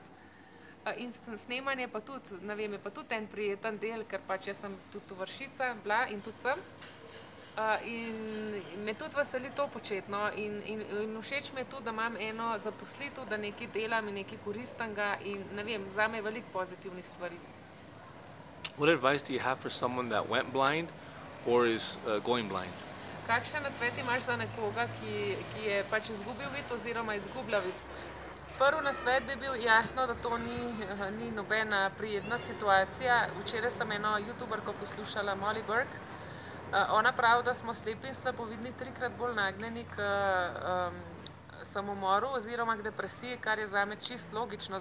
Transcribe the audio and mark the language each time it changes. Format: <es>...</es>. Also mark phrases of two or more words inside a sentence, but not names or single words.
<sl>In snemanje pa tudi, ne vem, je pa tudi en prijeten del, ker pač jaz sem tudi Vršica bila in tudi sem. In me tudi veseli to početi, no. In všeč mi je tudi, da imam eno zaposlitev, da nekaj delam in nekaj koristnega in ne vem, zame je veliko pozitivnih stvari.</sl> <en>What advice do you have for someone that went blind or is going blind?</en> <sl>Kakšen nasvet imaš za nekoga, ki je pač izgubil vid oziroma izgublja vid? Prvi nasvet bi bil jasno, da to ni nobena prijetna situacija. Včeraj sem eno youtuberko poslušala, Molly Burke. Ona pravi, da smo slepi in slabovidni 3-krat bolj nagnjeni k samomoru oziroma k depresiji, kar je zame čist logično.</sl>